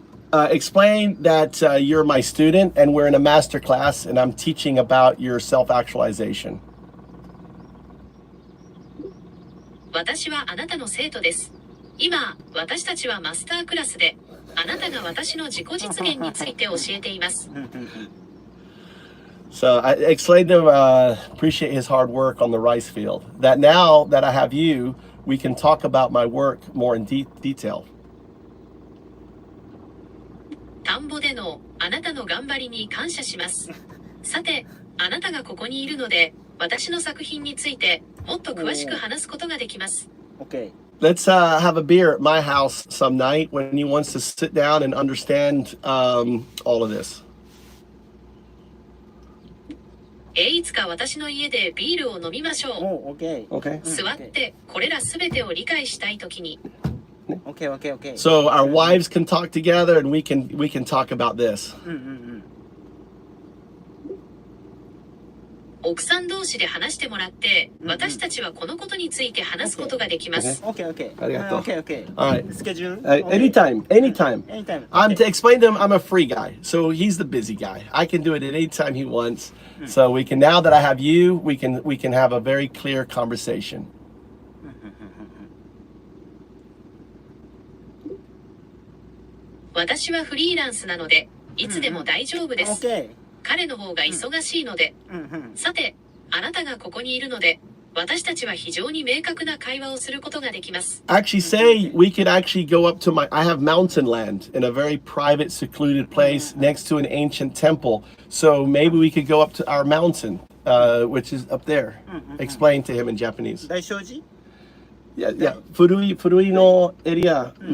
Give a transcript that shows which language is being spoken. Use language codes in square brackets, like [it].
[en] Explain that you're my student and we're in a master class and I'm teaching about your self-actualization. [ja] 私はあなたの生徒です。今、私たちはマスタークラスで、あなたが私の自己実現について教えています。 [en] So I explained to him, appreciate his hard work on the rice field. That now that I have you, we can talk about my work more in detail. [ja] 田んぼでのあなたの頑張りに感謝します。さて、あなたがここにいるので、私の作品についてもっと詳しく話すことができます。 [en] Okay. Let's have a beer at my house some night when he wants to sit down and understand all of this. [ja] いつか私の家でビールを飲みましょう。 [en] Oh, okay. Okay. [ja] 座ってこれらすべてを理解したいときに、 [en] Okay, okay, okay. So our wives can talk together and we can talk about this. [ja] 奥さん同士で話してもらって、私たちはこのことについて話すことができます。 [en] Okay, okay. [ja] Arigato. [en] Okay, okay. All right. Schedule? Anytime. Anytime. I'm to explain to him I'm a free guy, so he's the busy guy. I can do it at any time he wants. So we can, now that I have you, we can have a very clear conversation. [ja] 私はフリーランスなので、いつでも大丈夫です。 [en] Okay. [ja] 彼の方が忙しいので、さて、あなたがここにいるので、私たちは非常に明確な会話をすることができます。 [en] Actually say we could actually go up to I have mountain land in a very private, secluded place next to an ancient temple. So maybe we could go up to our mountain, which is up there. Explain to him in Japanese. Daishoji? Yeah. Furui no area.